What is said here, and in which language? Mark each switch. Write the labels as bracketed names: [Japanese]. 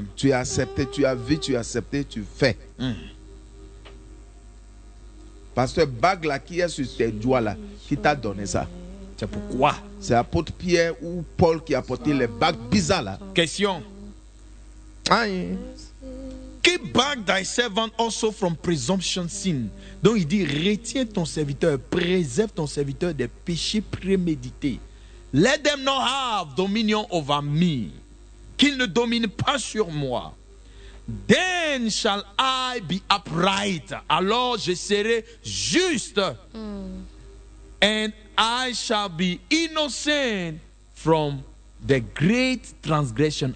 [French] Tu as accepté, tu as vu, tu as accepté, tu fais. Parce que bague là qui est sur tes doigts là, qui t'a donné ça? C'est pourquoi? C'est apôtre Pierre ou Paul qui a porté les bagues bizarres là. Question. [English] Keep back thy servant also from presumption sin. [French] Donc il dit retiens ton serviteur, préserve ton serviteur des péchés prémédités. [English] Let them not have dominion over me. [French] Qu'ils ne dominent pas sur moi. [English] Then shall I be upright. [French] Alors je serai juste. [English] And I shall be innocent from the great transgression.